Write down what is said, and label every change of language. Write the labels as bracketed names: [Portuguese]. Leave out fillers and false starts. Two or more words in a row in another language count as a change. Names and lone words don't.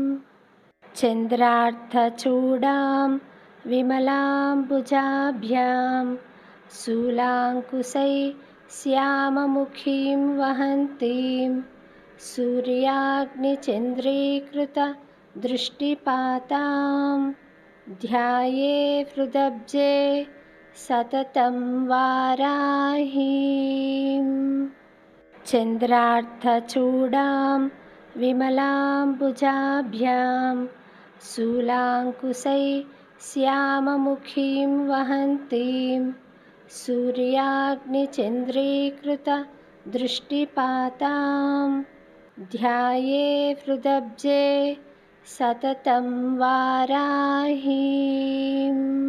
[Sanskrit] చంద్రార్ధచూడాం విమలాంబుజాభ్యాం శూలాంకుశై శ్యామముఖీం వహంతీం సూర్యాగ్నిచంద్రీకృత దృష్టిపాతాం ధ్యాయే హృదబ్జే సతతం వారాహీం. चन्द्रार्धचूडां विमलाम्बुजाभ्यां शूलाङ्कुशै श्याममुखीं वहन्तीं सूर्याग्निचन्द्रीकृतदृष्टिपातां ध्यायेहृदब्जे सततं वाराहीम्।